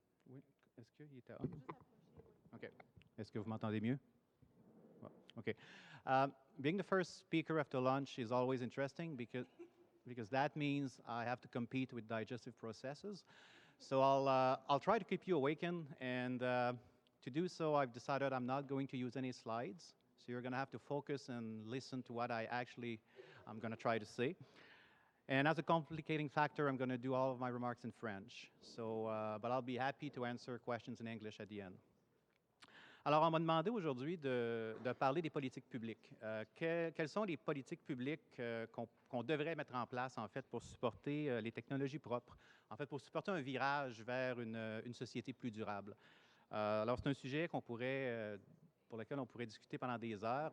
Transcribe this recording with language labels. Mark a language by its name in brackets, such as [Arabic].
[French] Oui, est-ce qu'il était on? OK. Est-ce que vous m'entendez mieux? [English] OK. Being the first speaker after lunch is always interesting because that means I have to compete with digestive processes. So I'll try to keep you awakened, and to do so, I've decided I'm not going to use any slides. So you're going to have to focus and listen to what I'm going to try to say. And as a complicating factor, I'm going to do all of my remarks in French. So, but I'll be happy to answer questions in English at the end. [French] Alors, on m'a demandé aujourd'hui de parler des politiques publiques. Quelles sont les politiques publiques qu'on devrait mettre en place, en fait, pour supporter les technologies propres, en fait, pour supporter un virage vers une société plus durable? Alors, c'est un sujet pour lequel on pourrait discuter pendant des heures.